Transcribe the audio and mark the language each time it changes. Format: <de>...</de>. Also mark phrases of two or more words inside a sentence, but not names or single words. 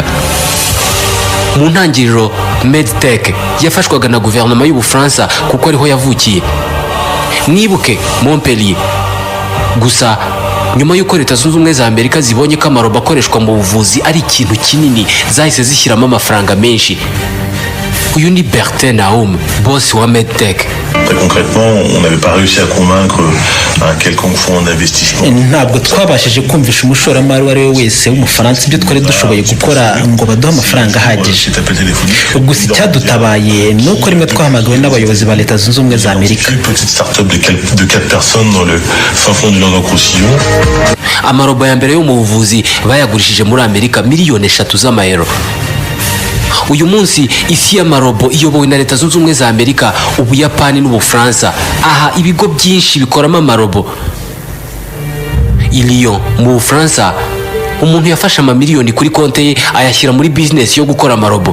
<rw>Mu ntangiriro Medtech yafashwaga na guverinoma y'Ubufaransa kuko ariho yavukiye. Mwibuke Montpellier. Gusa nyuma y'uko Leta Zunze Ubumwe za Amerika zibonye ko amarobo akoreshwa mu buvuzi ari ikintu kinini, zahise zishyiramo amafaranga menshi. uyu ni Bertin Naum, boss wa Medtech.</rw> <fr>Très concrètement, on n'avait pas réussi à convaincre un quelconque fonds d'investissement.</fr> <rw>ntabwo twabashije kumvisha umushoramari uwo ari we wese w'umufaransa ibyo twari dushoboye gukora ngo baduhe amafaranga ahagije. Gusa icyadutabaye ni uko rimwe twahamagawe n'abayobozi ba Leta Zunze Ubumwe za Amerika.</rw> <fr>Petite start-up de 4 personnes dans le fin fond du Languedoc-Roussillon.</fr> <rw>Amarobo ya mbere yo mu buvuzi bayagurishije muri Amerika miliyoni 3 z'amayero. Uyu munsi isi y'amarobo iyobowe na Leta Zunze Ubumwe za Amerika, Ubuyapani n'Ubufaransa. Aha ibigo byinshi bikoramo amarobo. I Lyon mu Bufaransa, umuntu yafashe amamiliyoni kuri konte ye ayashyira muri business yo gukora amarobo.</rw>